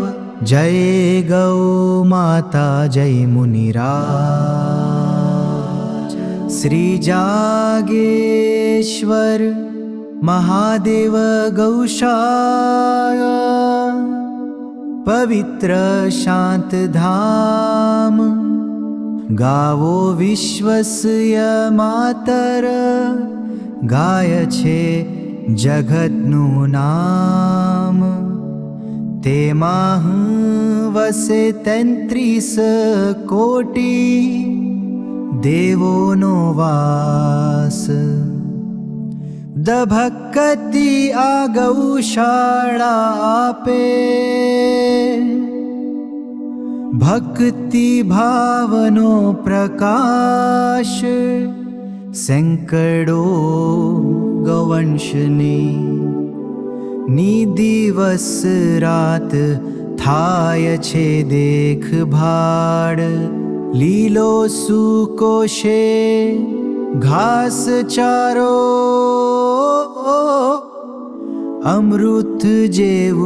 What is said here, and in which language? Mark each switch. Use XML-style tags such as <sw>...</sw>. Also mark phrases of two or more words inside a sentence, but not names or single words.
<gu>જય ગૌ માતા, જય મુનિરાજ। શ્રી જાગેશ્વર મહાદેવ ગૌશાળા, પવિત્ર શાંત ધામ।</gu> <sa>गावो विश्वस्य मातर,</sa> <gu>ગાય છે જગતનું નામ। તેમાં વસે 33 કોટી, દેવોનો વાસ। ભક્તિ આ ગૌશાળા આપે, ભક્તિ ભાવનો પ્રકાશ। सेंकड़ो ગૌવંશને ની દિવસ રાત થાય છે દેખભાળ લીલો સૂકો છે ઘાસ ચારો અમૃત જેવું</gu>